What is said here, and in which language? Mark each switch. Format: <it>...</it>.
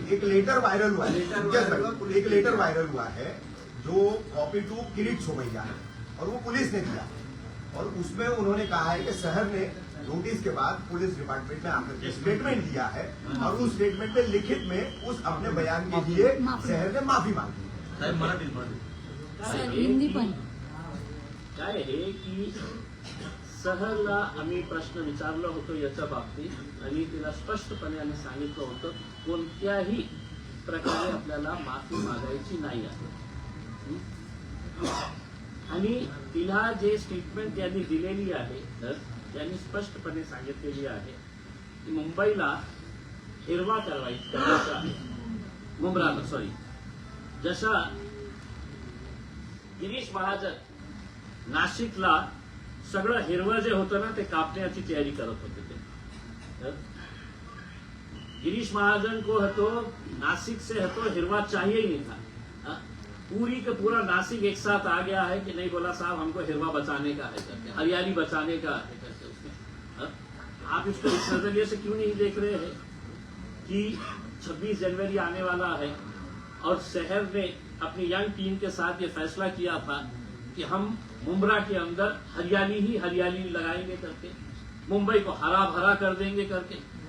<hi>एक letter viral हुआ है, एक लेटर वायरल हुआ है जो कॉपी टू किरीट सोमैया है और वो पुलिस ने दिया और उसमें उन्होंने कहा है कि शहर ने नोटिस के बाद पुलिस डिपार्टमेंट में आकर स्टेटमेंट दिया है और उस स्टेटमेंट में लिखित में उस अपने बयान के लिए शहर ने माफी मांगी है।</hi> <mr>साहेब मराठी सर हिंदी पण काय आहे की शहरला आम्ही प्रश्न विचारला होतो याच्या बाबतीत आणि तिला स्पष्टपणे आम्ही सांगितलं होतं कोणत्याही प्रकारे आपल्याला माफी मागायची नाही आहे। आणि तिला जे स्टेटमेंट त्यांनी दिलेली आहे त्यांनी स्पष्टपणे सांगितलेली आहे की मुंबईला हिरवा करायचा आहे, मुंब्राला सॉरी, जशा गिरीश महाजन नाशिकला सगळं हिरवं जे होतं ना ते कापण्याची तयारी करत होते ते।</mr> <hi>गिरीश महाजन को है तो नासिक से है तो हिरवा चाहिए ही नहीं था, पूरी का पूरा नासिक एक साथ आ गया है कि नहीं, बोला साहब हमको हिरवा बचाने का है करके, हरियाली बचाने का है करके उसमें। आप इसको इस नजरिए से क्यों नहीं देख रहे हैं कि 26 जनवरी आने वाला है और शहर ने अपनी यंग टीम के साथ ये फैसला किया था कि हम मुंब्रा के अंदर हरियाली ही हरियाली लगाएंगे करके, मुंबई को हरा भरा कर देंगे करके।</hi>